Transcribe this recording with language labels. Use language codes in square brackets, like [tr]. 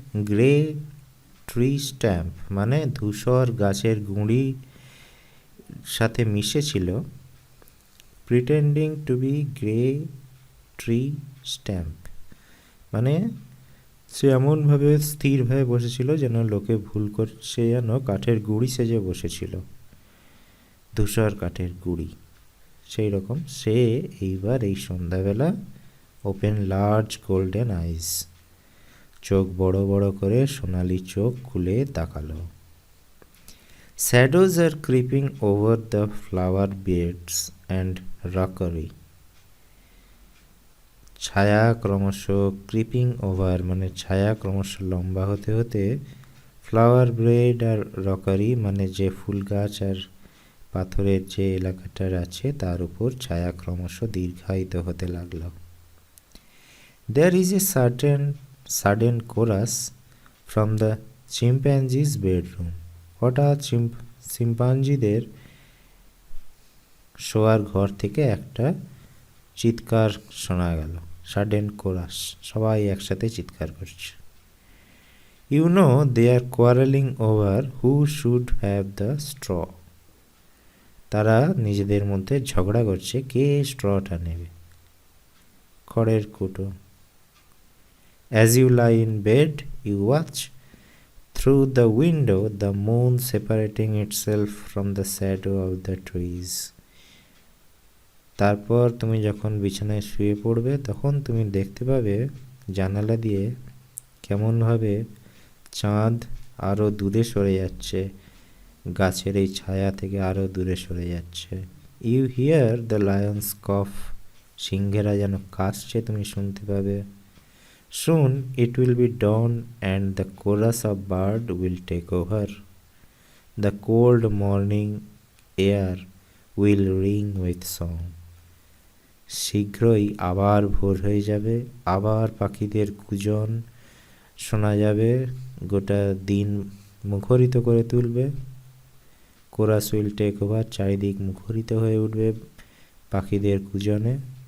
[bn] Grey tree stamp মানে ধূসর গাছের গুঁড়ি সাথে মিশেছিল, [en] pretending to be grey tree stump [bn] মানে সে এমনভাবে স্থিরভাবে বসেছিল যেন লোকে ভুল করছে, যেন কাঠের গুঁড়ি সেজে বসেছিল, ধূসর কাঠের গুঁড়ি। সেই রকম সে এইবার এই সন্ধ্যাবেলা [en] open large golden eyes, [bn] চোখ বড় বড় করে সোনালি চোখ খুলে তাকালো। [en] Shadows are creeping over the flower beds and rockery. [bn] ছায়া ক্রমশ [en] creeping over [bn] মানে ছায়া ক্রমশ লম্বা হতে হতে, ফ্লাওয়ার বেড আর রকারি মানে যে ফুল গাছ আর পাথরের যে এলাকাটার আছে তার উপর ছায়া ক্রমশ দীর্ঘায়িত হতে লাগলো। [en] There is a sudden chorus from the chimpanzee's bedroom. [bn] হঠাৎ চিম্পাঞ্জিদের শোয়ার ঘর থেকে একটা চিৎকার শোনা গেল। [en] sudden chorus, [bn] সবাই একসাথে চিৎকার করছে। [en] You know they are quarreling over who should have the straw. [bn] তারা নিজেদের মধ্যে ঝগড়া করছে কে স্ট্রটা নেবে, খড়ের কুটো। [en] As you lie in bed, you watch through the window the moon separating itself from the shadow of the trees. [bn] তারপর তুমি যখন বিছানায় শুয়ে পড়বে তখন তুমি দেখতে পাবে জানালা দিয়ে কেমনভাবে চাঁদ আরো দূরে সরে যাচ্ছে, গাছের এই ছায়া থেকে আরো দূরে সরে যাচ্ছে। [en] you hear the lions cough, [bn] সিংহেরা যেন কাশছে তুমি শুনতে পাবে। [en] Soon it will be dawn and the chorus of bird will take over. The cold morning air will ring with song. [bn] শীঘ্রই আবার ভোর হয়ে যাবে, আবার পাখিদের কুজন শোনা যাবে, গোটা দিন মুখরিত করে তুলবে। [en] chorus will take over, [bn] চারিদিক মুখরিত হয়ে উঠবে পাখিদের কুজনে।